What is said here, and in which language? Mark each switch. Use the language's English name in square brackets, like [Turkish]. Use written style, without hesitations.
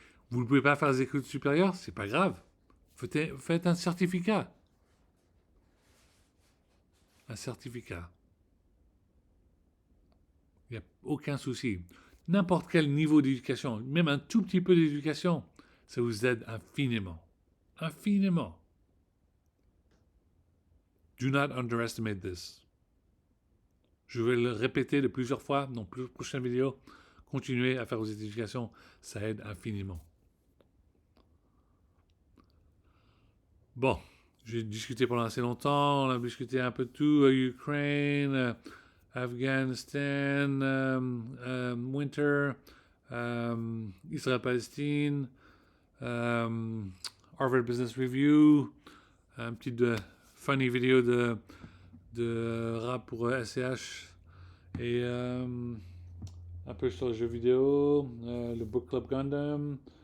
[French] Vous ne pouvez pas faire des études supérieures? C'est pas grave. Faites un certificat. un certificat. Il n'y a aucun souci. N'importe quel niveau d'éducation, même un tout petit peu d'éducation, ça vous aide infiniment. Infiniment. [English] Do not underestimate this. [French] Je vais le répéter de plusieurs fois dans les prochaines vidéos. Continuez à faire vos éducations, ça aide infiniment. Bon, j'ai discuté pendant assez longtemps, on a discuté un peu de tout, Ukraine, Afghanistan, Winter, Israël-Palestine, Harvard Business Review, un petit funny vidéo de rap pour SCH et un peu sur les jeux vidéo, le Book Club Gundam.